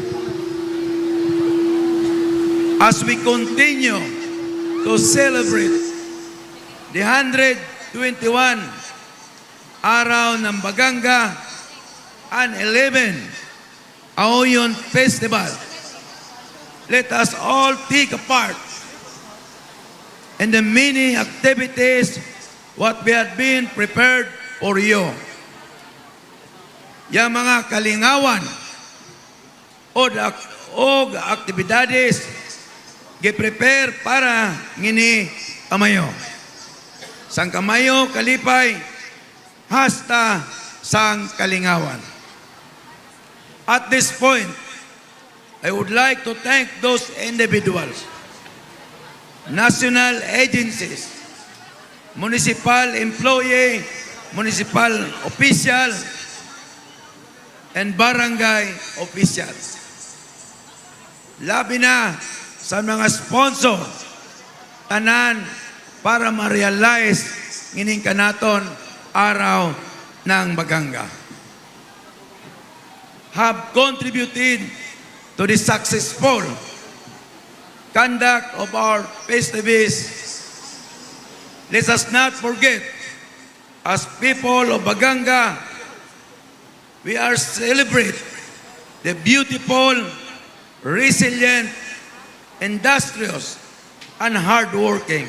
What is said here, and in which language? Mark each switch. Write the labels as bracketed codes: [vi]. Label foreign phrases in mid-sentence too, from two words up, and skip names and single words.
[en] As we continue to celebrate the 121 Araw ng Baganga and 11 AWUYON Festival, let us all take a part in the many activities what we have been prepared for you. [kyk] Yang mga kalingawan o aktibidades gi-prepare para ngini kamayo. Sang kamayo kalipay hasta sang kalingawan. [en] At this point, I would like to thank those individuals, national agencies, municipal employee, municipal official, and barangay officials. [kyk] Labi na sa mga sponsor, tanan para ma-realize ngining kanaton araw ng Baganga. [en] Have contributed to the successful conduct of our festivities, let us not forget, as people of Baganga, we are celebrate the beautiful, resilient, industrious, and hardworking.